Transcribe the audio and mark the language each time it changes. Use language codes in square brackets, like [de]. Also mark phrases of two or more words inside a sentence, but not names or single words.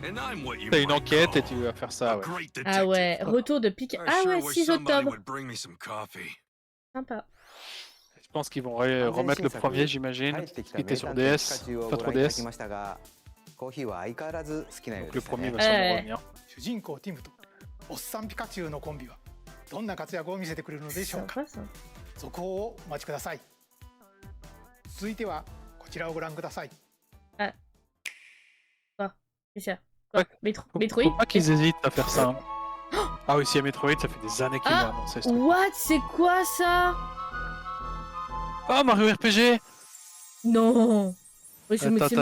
[fr] T'as une enquête et tu vas faire ça, ouais. Ah ouais, retour de Pikachu. Ah ouais, 6 octobre. Sympa. Je pense qu'ils vont remettre le premier, j'imagine, qui était sur DS, pas trop DS. Donc le premier va sûrement revenir. [ja] 主人公ティムとおっさんピカチュウのコンビはどんな活躍を見せてくれるのでしょうか。 [fr] Sympa, ça. [ja] 続報をお待ちください。続いてはこちらをご覧ください。 [fr] C'est ça. Quoi Faut Metroid pas qu'ils hésitent à faire ça. Hein. Ah oui, s'il y a Metroid, ça fait des années qu'ils l'ont annoncé. Ce truc. What? C'est quoi ça? Oh, Mario RPG! Non. Oui, je me suis...